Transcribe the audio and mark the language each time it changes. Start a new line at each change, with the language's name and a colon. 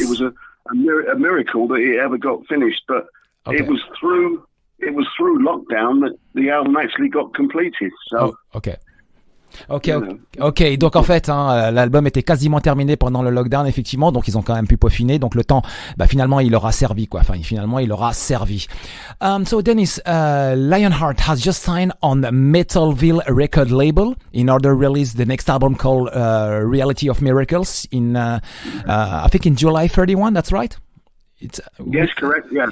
English: It was a miracle that it ever got finished, but okay. It was through lockdown that the album actually got completed. So. Oh, okay. Ok.
French: Donc en fait, hein, l'album était quasiment terminé pendant le lockdown, effectivement. Donc ils ont quand même pu peaufiner. Donc le temps, finalement, il leur a servi, quoi. Enfin, finalement, il leur a servi.
English: So Dennis, Lionheart has just signed on Metalville record label in order to release the next album called Reality of Miracles in, I think in July 31. That's right. Yes, correct. Yeah.